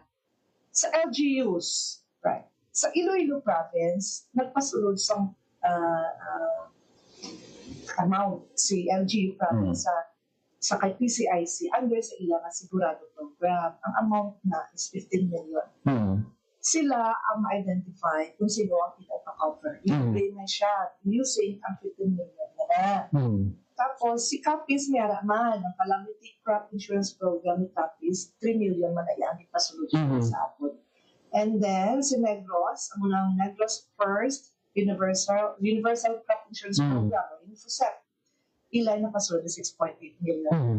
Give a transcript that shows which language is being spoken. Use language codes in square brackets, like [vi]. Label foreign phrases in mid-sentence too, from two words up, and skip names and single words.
[hil] Sa LGUs, right? Sa Iloilo Province, nagpasulod sa amount si LGU Province sa kay PCIC under sa ilang Sigurado Program. Ang amount na is 15 million. Sila ang ma-identify kung sino ang ipapa-cover. I-play na siya using ang 15 million na. Tapos, si Capis may araman, ang Calamity Crop Insurance Program ni Capis, 3 million man na yan, ipasulod sa atin. [en] And then, [hil] si Negros, ang unang Negros First Universal Crop Insurance Program, o InfoSep, ilay na pasulod na 6.8 million.